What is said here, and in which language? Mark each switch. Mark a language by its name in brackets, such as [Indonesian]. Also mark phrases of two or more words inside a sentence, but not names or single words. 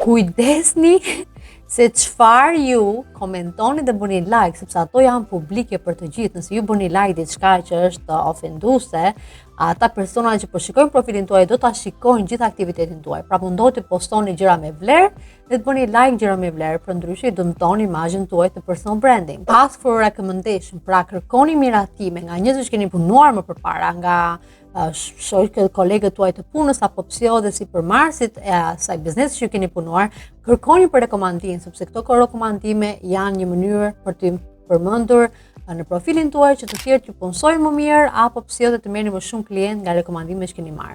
[Albanian] Kujdesni se çfarë ju komentoni dhe bëni like, sepse ato janë publike për të gjithë. Nëse ju bëni like diçka që është ofenduese, ata persona që po shikojnë profilin tuaj do ta shikojnë gjithë aktivitetin tuaj. Pra mundohu të postoni gjëra me vlerë dhe të bëni like gjëra me vlerë, për ndryshe i dëmtoni imazhin tuaj të [English] personal branding. Ask for recommendation, [Albanian] pra kërkoni miratime nga njerëz që keni punuar më përpara, nga shoqë kolegët tuaj të punës apo pse jo dhe sipërmarrësit e asaj biznesi që keni punuar, kërkoni për rekomandim, sepse këto rekomandime janë një mënyrë për të përmendur në profilin tuaj që të tjerë t'ju punësojnë më mirë apo pse jo dhe të merrni më shumë klient nga rekomandimet që keni marrë.